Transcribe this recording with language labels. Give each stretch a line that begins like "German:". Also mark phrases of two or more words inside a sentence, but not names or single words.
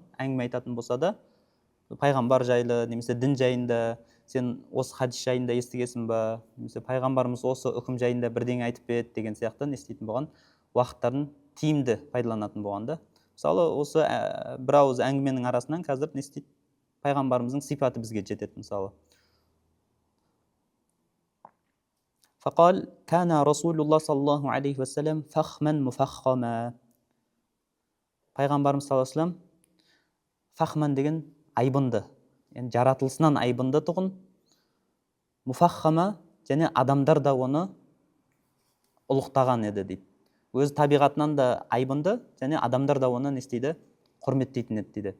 Kazakh: Әңгіме айтатын болса да, пайғамбар жайлы, немесе дін жайында, сен осы хадис жайында естігесің ба, немесе пайғамбарымыз осы үкім жайында бірдеңе айтып бет деген сияқты не істейтін болған? Уақыттарын тиімді пайдаланатын болған да. Мысалы осы бір ауыз әңгіменің арасынан қазір не істейді? Пайғамбарымыздың сипаты бізге жетеді мысалы.
Arabic: فقال كان رسول الله صلى الله عليه وسلم فخما مفخما.
Kazakh: Пайғамбарымыз
Arabic: صلى الله عليه وسلم
Kazakh: фахман деген айбынды, yani жаратылысынан айбынды тұғын, муфаххама және адамдар да оны ұлықтаған еді дейді. Өз табиғатынан да айбынды және адамдар да оны не істейді, құрметтейтін еді дейді.